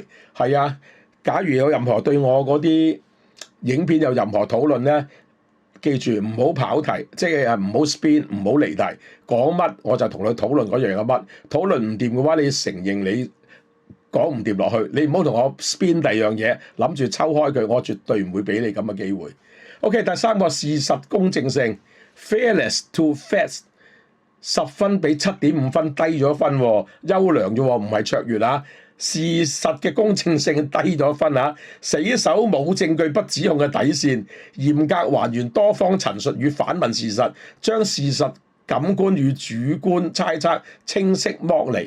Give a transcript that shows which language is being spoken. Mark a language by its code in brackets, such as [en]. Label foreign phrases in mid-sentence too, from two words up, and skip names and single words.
[yue] 係啊，假如有任何對我嗰啲影片有任何討論咧，記住唔好跑題，即係唔好 spin， 唔好離題，講乜我就同佢討論嗰樣嘅乜。討論唔掂嘅話，你承認你講唔掂落去，你唔好同我 spin 第二樣嘢，諗住抽開佢，我絕對唔會俾你咁嘅機會。OK， 第三個事實公正性 ， [en] fairness to facts， [yue] 10 分比7.5分低咗分，優良啫，唔係卓越啊。事實嘅公正性低咗分啊！死守冇證據不指控嘅底線，嚴格還原多方陳述與反問事實，將事實感官與主觀猜測清晰剝離。